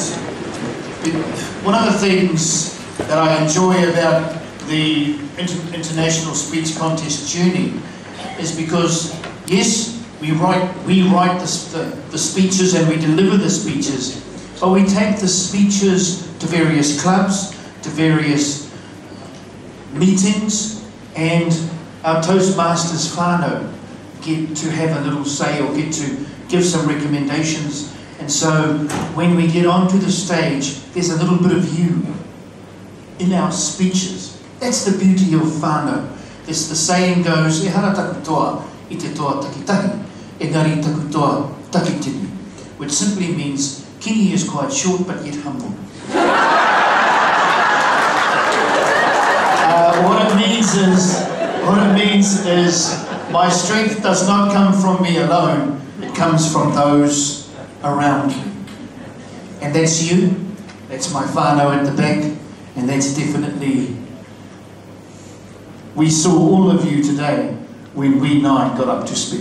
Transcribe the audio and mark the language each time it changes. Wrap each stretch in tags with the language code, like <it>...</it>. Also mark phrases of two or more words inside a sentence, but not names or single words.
<en>One of the things that I enjoy about the International Speech Contest journey is because, yes, we write the speeches and we deliver the speeches, but we take the speeches to various clubs, to various meetings, and our Toastmasters whānau get to have a little say or get to give some recommendations. And so when we get onto the stage, there's a little bit of you in our speeches. That's the beauty of whānau. As the saying goes,</en> <mi>e hara taku toa I te toa takitahi, engari taku toa takitini,</mi> <en>which simply means kingy is quite short but yet humble. What it means is my strength does not come from me alone, it comes from those around you. And that's you, that's my whānau at the back, and that's definitely, we saw all of you today when we 9 got up to speak.</en>